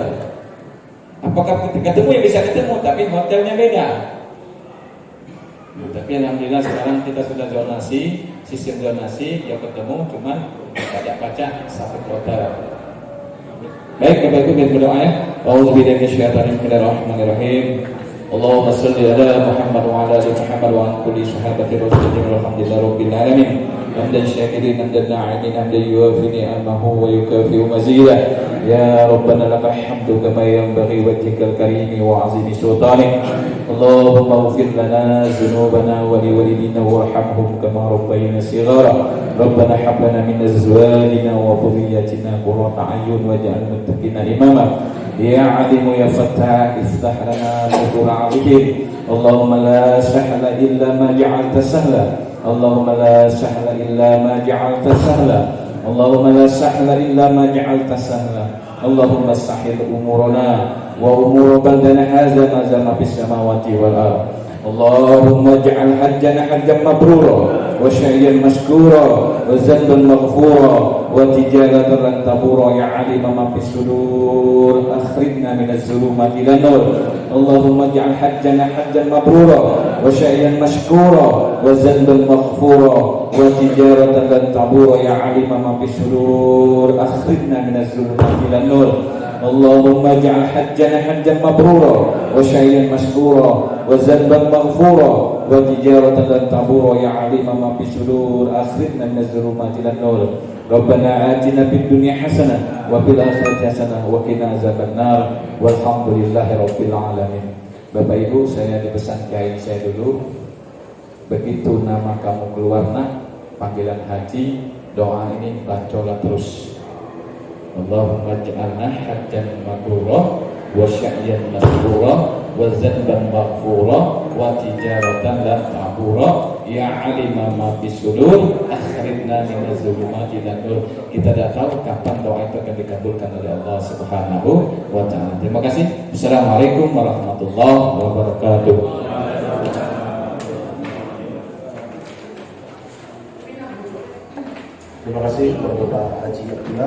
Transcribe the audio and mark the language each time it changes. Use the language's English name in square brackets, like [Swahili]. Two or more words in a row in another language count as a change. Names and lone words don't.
[Indonesian] Apakah ketika ketemu ya bisa ketemu, tapi hotelnya beda. Tapi alhamdulillah sekarang kita sudah zonasi, sistem zonasi, ya ketemu, cuman pajak-pajak satu kloter. Baik Bapak Ibu, kita berdoa ya. [Arabic] أعوذ بالله من الشيطان الرجيم. اللهم صل على محمد وعلى آل محمد وعلى كل صحابة رسول الله والحمد لله رب العالمين. حمدا شاكرين حمدا ناعمين حمدا يوافي نعمه ويكافئ مزيده. يا ربنا لك الحمد كما ينبغي وجهك الكريم وعظيم سلطانك. اللهم اغفر لنا ذنوبنا ولوالدينا وارحمهم كما ربيانا صغارا. ربنا هب لنا من أزواجنا وذرياتنا قرة أعين واجعلنا المتقين إماما. يا عليم يا فتاح افتح لنا نور العارفين. اللهم لا سهل إلا ما جعلت سهلا. اللهم لا سهل إلا ما جعلت سهلا. اللهم لا سهل إلا ما جعلت سهلا. اللهم سهل أمورنا وأمور بلدنا هذا ما دام في السماوات والأرض. اللهم اجعل حجنا حجا مبرورا وسعيا مشكورا وذنبا مغفورا وتجارة لن تبور يا عالم ما في الصدور أخرجنا من الظلمات إلى النور. اللهم اجعل حجنا حجا مبرورا وسعيا مشكورا وذنبا مغفورا وتجارة لن تبور يا عالم ما في الصدور أخرجنا من الظلمات إلى النور. اللهم اجعل حجنا حجا مبرورا وسعيا مشكورا وذنبا مغفورا وتجارة لن تبور يا عالم ما في الصدور أخرجنا من الظلمات إلى النور. ربنا آتنا في الدنيا حسنة وفي الآخرة حسنة وقنا عذاب النار والحمد لله رب العالمين. [Indonesian] Bapak Ibu, saya dipesan kiai saya dulu, begitu nama kamu keluar nak panggilan haji, doa ini bacalah terus. [Arabic] اللهم اجعلنا حجا مبرورا وسعيا مسرورا وذنبا مغفورا وتجارة لن تبور يا عالم ما بالصدور أخرجنا من الظلمات إلى النور. [Indonesian] Kita tidak tahu kapan doa itu akan dikabulkan oleh Allah [Arabic] سبحانه وتعالى. [Indonesian] Terima kasih. [Arabic] السلام عليكم ورحمة الله وبركاته. [Indonesian] Terima kasih kepada Bapak Haji Abdullah.